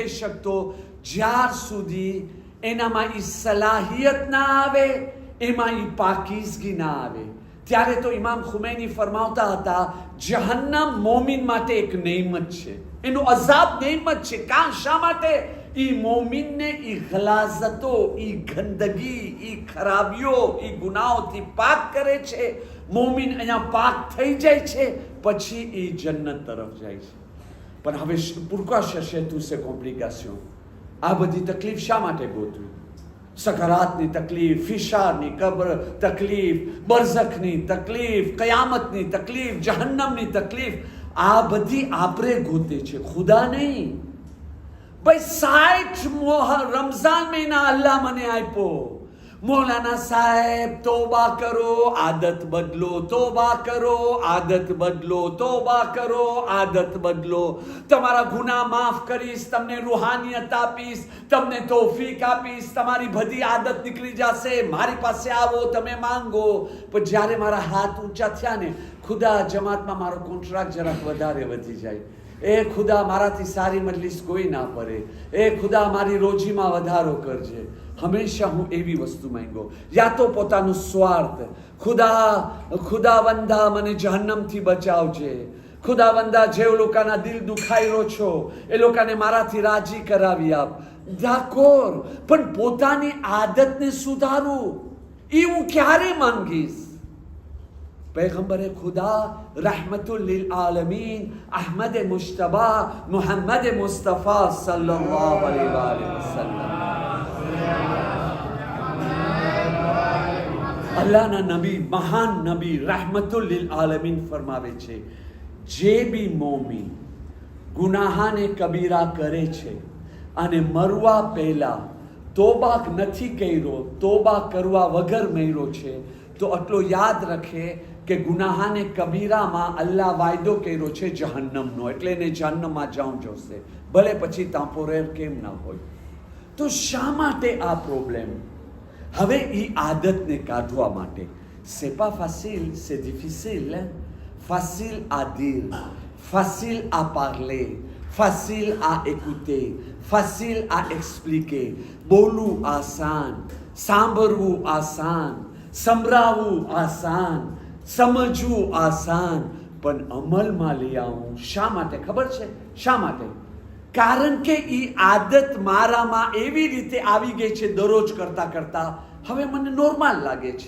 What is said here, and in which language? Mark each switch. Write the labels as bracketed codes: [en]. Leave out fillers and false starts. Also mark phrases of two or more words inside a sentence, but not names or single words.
[gu] શકતો જ્યાર સુધી એનામાં ઈ સલાહિયત ના આવે એમાં ઈ પાકીઝગી ના આવે ત્યારે તો ઇમામ ખુમૈની ફરમાવતા હતા જહન્નમ મોમિન માટે એક નેમત છે એનો અઝાબ નેમત છે કાં શા માટે ઈ મોમિનને ઈ ગલાઝતો ઈ ગંદગી ઈ ખરાબીઓ ઈ ગુનાઓથી પાક કરે છે મોમિન અહીંયા પાક થઈ જાય છે પછી ઈ જન્નત તરફ જાય છે પણ હવે [fr] pourquoi chercher tous ces complications [gu] આ બધી તકલીફ શા માટે ગોતવી સકરાતની તકલીફ ફિશારની કબ્ર તકલીફ બરઝખની તકલીફ કયામતની તકલીફ જહન્નમની તકલીફ આ બધી આપણે ગોતે છે ખુદા નહીં ભાઈ 60 રમજાન મહીના અલ્લાહ મને આપ્યો મૌલાના સાહેબ તૌબા કરો આદત બદલો તૌબા કરો આદત બદલો તૌબા કરો આદત બદલો તમારા ગુનાહ માફ કરીશ તમને રૂહાનિયત આપીશ તમને તૌફીક આપીશ તમારી બધી આદત નિકળી જાશે મારી પાસે આવો તમે માંગો પણ જ્યારે મારા હાથ ઊંચા થયા ને ખુદા જમાતમાં મારો કૉન્ટ્રાક્ટ જરા વધારે વધી જાય એ ખુદા મારાથી સારી મજલિસ કોઈ ના પડે એ ખુદા મારી રોજીમા વધારો કરજે હમેશા હૂં એવી વસ્તુ માંગો યા તો પોતાનુ સ્વાર્થ ખુદા ખુદાવંદા મને જહન્નમ થી બચાવજે ખુદાવંદા જે લોકાના દિલ દુખાયરો છો એ લોકાને મારાથી રાજી કરાવી આપ ધાકોર પણ પોતાની આદતને સુધારૂ ઈ હૂં ક્યારે માંગીશ પૈગંબર ખુદા [ar] رحمة للعالمين [gu] अहमद मुश्तबा मुहम्मद मुस्तफ़ा [ar] صلى الله عليه وسلم [gu] અલ્લાહના નબી મહાન नबी [ar] رحمة للعالمين [gu] ફરમાવે છે જે ભી મોમિન ગુનાહાને કબીરા કરે છે અને મરવા પહેલા તોબા નથી કર્યો, તોબા કરવા વગર મર્યો છે, તો આટલો યાદ રાખે કે ગુનાહાને કબીરામાં અલ્લાહ વાયદો કર્યો છે જહન્નમનો, એટલે એને જહન્નમમાં જવું જોશે, ભલે પછી ટેમ્પોરેર કેમ ના હોય. તો શા માટે આ પ્રોબ્લેમ? હવે એ આદતને કાઢવા માટે [fr] c'est pas facile, c'est difficile. Facile à dire, facile à parler, facile à écouter, facile à expliquer. [gu] બોલવું આસાન, સાંભળવું આસાન, સંભળાવવું આસાન, સમજવું આસાન, પણ અમલમાં લઈ આવવું શા માટે ખબર છે? શા માટે? કારણ કે એ આદત મારામાં એવી રીતે આવી ગઈ છે, દરરોજ કરતા કરતા હવે મને નોર્મલ લાગે છે.